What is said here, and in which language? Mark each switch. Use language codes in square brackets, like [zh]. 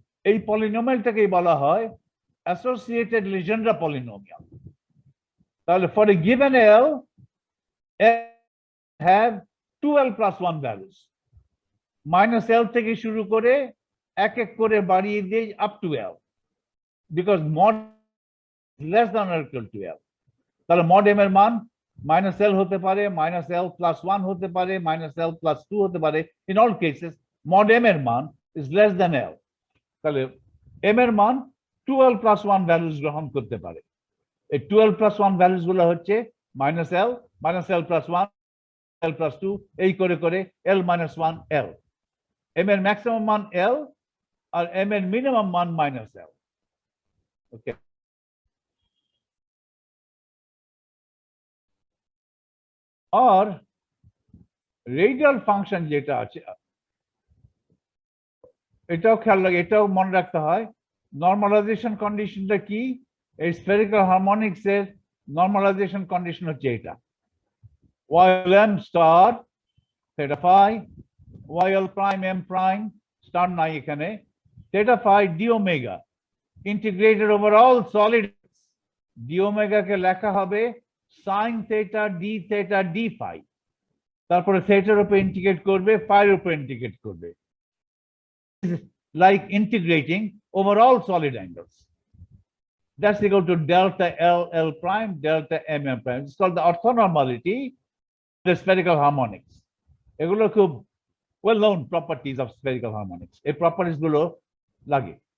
[bn] এই পলিনোমিয়ালটাকেই বলা হয় associated legendre polynomial। [en] তাহলে for a given L have 2l plus 1 values, minus l [bn] থেকে শুরু করে এক এক করে বাড়িয়ে দিয়ে [en] up to l, because mod less than or equal to l। [bn] তাহলে mod m এর মান minus l হতে পারে, minus l plus 1 হতে পারে, minus l plus 2 হতে পারে। [en] in all cases mod m [bn] এর মান [en] is less than l। [bn] তাহলে m এর মান 2l plus 1 ভ্যালুস গ্রহণ করতে পারে। এই 2l plus 1 ভ্যালুস গুলো হচ্ছে minus l plus 1, l plus 2, এই করে করে l minus 1 l। m এর ম্যাক্সিমাম মান l আর m এর মিনিমাম মান minus l। ওকে, আর রেডিয়াল ফাংশন যেটা আছে এটাও খেয়াল লাগে, এটাও মনে রাখতে হয়। নর্মালাইজেশন কন্ডিশনটা কি? এই স্ফেরিক্যাল হারমোনিক্স এর নর্মালাইজেশন কন্ডিশন হচ্ছে এটা, YL star theta phi, YL prime m prime star নাই এখানে, theta phi d omega integrated over all solid। d omega কে লেখা হবে sin theta d theta d phi, তারপরে theta এর উপর ইন্টিগ্রেট করবে, phi এর উপর ইন্টিগ্রেট করবে, [en] like integrating over all solid angles। That's equal to delta L prime delta M prime। It's called the orthonormality, the spherical harmonics। [bn] এগুলো খুব [en] well known properties of spherical harmonics, [bn] এই properties গুলো লাগে।